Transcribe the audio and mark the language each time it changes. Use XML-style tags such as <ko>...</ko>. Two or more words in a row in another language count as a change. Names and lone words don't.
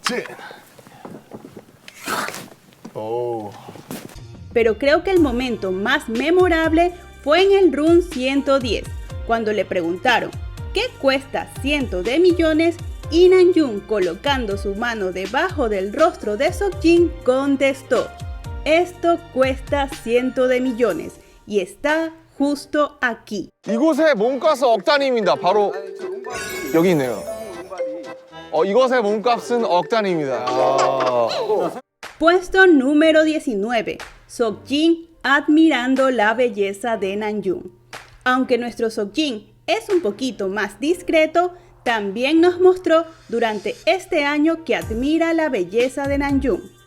<es>Pero creo que el momento más memorable fue en el run 110, cuando le preguntaron ¿qué cuesta cientos de millones? Y Namjoon, colocando su mano debajo del rostro de Seokjin, contestó: esto cuesta cientos de millones y está justo aquí.</es> <ko>이곳의 몸값은 억 단위입니다. 바로 여기 있네요. 이곳의 몸값은 억 단위입니다.</ko> <es>Puesto número 19. Seokjin admirando la belleza de Namjoon. Aunque nuestro Seokjin es un poquito más discreto, también nos mostró durante este año que admira la belleza de Namjoon.</es>